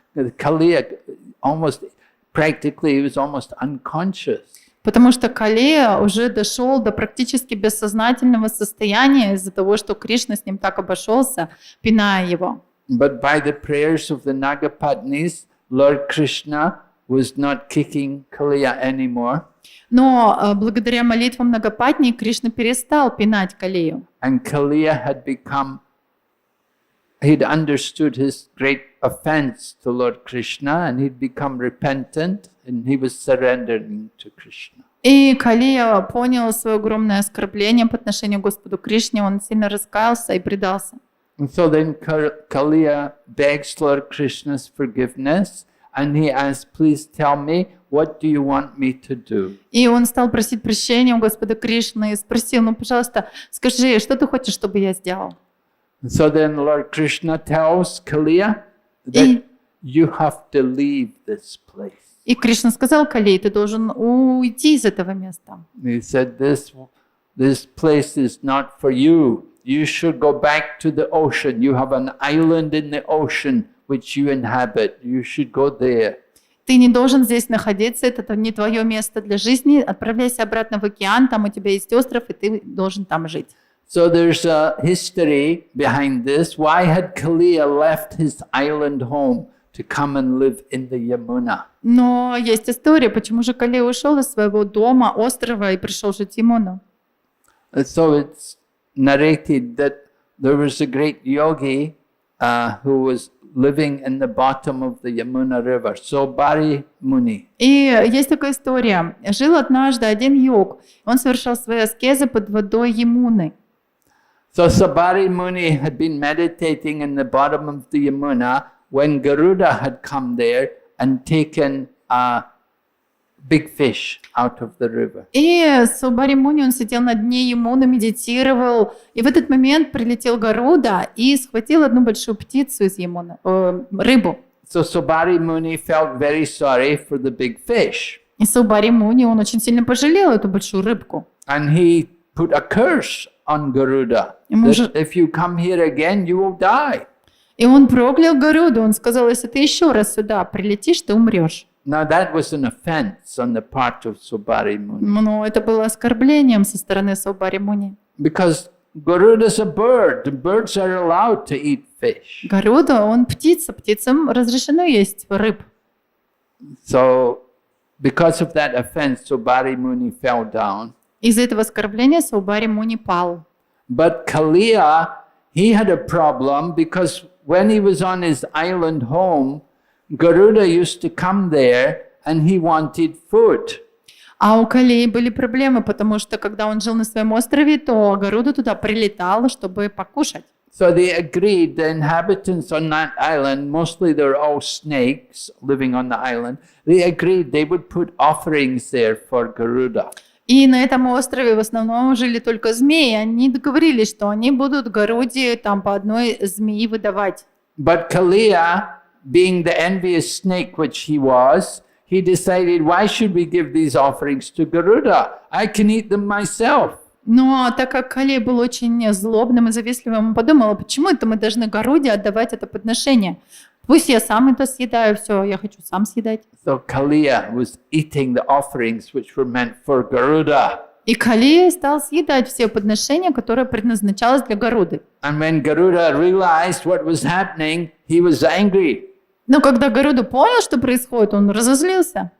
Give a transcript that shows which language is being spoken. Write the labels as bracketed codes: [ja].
[en] Kaliya almost, practically, he was almost unconscious. [ru] Потому что Калия уже дошел до практически бессознательного состояния из-за того, что Кришна с ним так обошелся, пиная его. [en] But by the prayers of the Nagapatnis, Lord Krishna was not kicking Kaliya anymore. [ru] Но благодаря молитвам Нагапатни Кришна перестал пинать Калию. [en] And Kaliya he'd understood his great offense to Lord Krishna and he'd become repentant and he was surrendering to Krishna. [ru] И Калия понял свое огромное оскорбление по отношению к Господу Кришне, он сильно раскаялся и предался. [en] And so then Kaliya begs Lord Krishna's forgiveness and he asks, please tell me, what do you want me to do? [ru] И он стал просить прощения у Господа Кришны и спросил, пожалуйста, скажи, что ты хочешь, чтобы я сделал? [en] And so then Lord Krishna tells Kaliya, that you have to leave this place. [ru] И Кришна сказал Кали, ты должен уйти из этого места. [en] He said, this place is not for you. You should go back to the ocean. You have an island in the ocean which you inhabit. You should go there. [ru] Ты не должен здесь находиться, это не твое место для жизни. Отправляйся обратно в океан, там у тебя есть остров, и ты должен там жить. [en] So there's a history behind this. Why had Kaliya left his island home to come and live in the Yamuna? [ru] Но есть история, почему же Кали ушел из своего дома, острова, и пришел жить в Ямуну. [en] So it's narrated that there was a great yogi who was living in the bottom of the Yamuna river, Sobari Muni. [ru] И есть такая история. Жил однажды один йог. Он совершал свои аскезы под водой Ямуны. [en] So Sabari Muni had been meditating in the bottom of the Yamuna when Garuda had come there and taken a big fish out of the river. [ru] И Субари Муни, он сидел на дне Ямуны, медитировал. И в этот момент прилетел Гаруда и схватил одну большую птицу из Ямуны, рыбу. [en] So Sabari Muni felt very sorry for the big fish. [ru] И Субари Муни, он очень сильно пожалел эту большую рыбку. [en] And he put a curse on Garuda. That if you come here again, you will die. [ru] И он проклял Гаруду. Он сказал, если ты еще раз сюда прилетишь, ты умрешь. [en] Now that was an offense on the part of Sobari Muni. [ru] Но это было оскорблением со стороны Субари Муни. [en] Because Garuda is a bird. The birds are allowed to eat fish. [ru] Гаруда, он птица. Птицам разрешено есть рыб. [en] So because of that offense, Sobari Muni fell down. [ru] Из-за этого оскорбления Субари Муни пал. [en] But Kaliya, he had a problem because when he was on his island home, Garuda used to come there and he wanted food. [ru] А у Калии были проблемы, потому что когда он жил на своем острове, то Гаруда туда прилетал, чтобы покушать. [en] So they agreed, the inhabitants on that island, mostly they're all snakes living on the island, they agreed they would put offerings there for Garuda. [ru] И на этом острове в основном жили только змеи. Они договорились, что они будут Гаруде там по одной змеи выдавать. [en] But Kaliya, being the envious snake which he was, he decided, why should we give these offerings to Garuda? I can eat them myself. [ru] Но так как Кали был очень злобным и завистливым, он подумал, почему это мы должны Гаруде отдавать это подношение? Пусть я сам это съедаю, все, я хочу сам съедать. [en] So Kaliya was eating the offerings which were meant for Garuda. [ru] И Кали стал съедать все подношения, которые предназначалось для Гаруды. [en] And when Garuda realized what was happening, he was angry. [ru] Но когда Гаруда понял, что происходит, он разозлился.